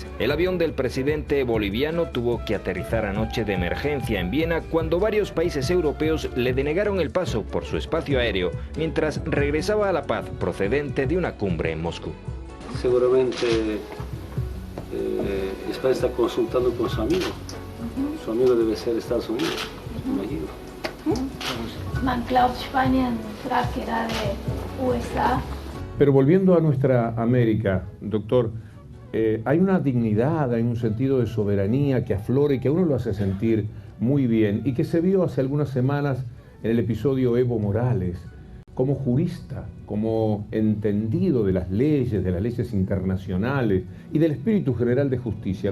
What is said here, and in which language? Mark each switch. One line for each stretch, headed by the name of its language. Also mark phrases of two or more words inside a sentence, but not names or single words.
Spanish: El avión del presidente boliviano tuvo que aterrizar anoche de emergencia en Viena cuando varios países europeos le denegaron el paso por su espacio aéreo mientras regresaba a La Paz procedente de una cumbre en Moscú. Seguramente España está consultando con su amigo. Su amigo debe ser Estados Unidos, me imagino.
German: Man glaubt, Spanien fragt gerade USA.
Spanish: Pero volviendo a nuestra América, doctor, hay una dignidad, hay un sentido de soberanía que aflora y que a uno lo hace sentir muy bien y que se vio hace algunas semanas en el episodio Evo Morales, como jurista, como entendido de las leyes internacionales y del espíritu general de justicia.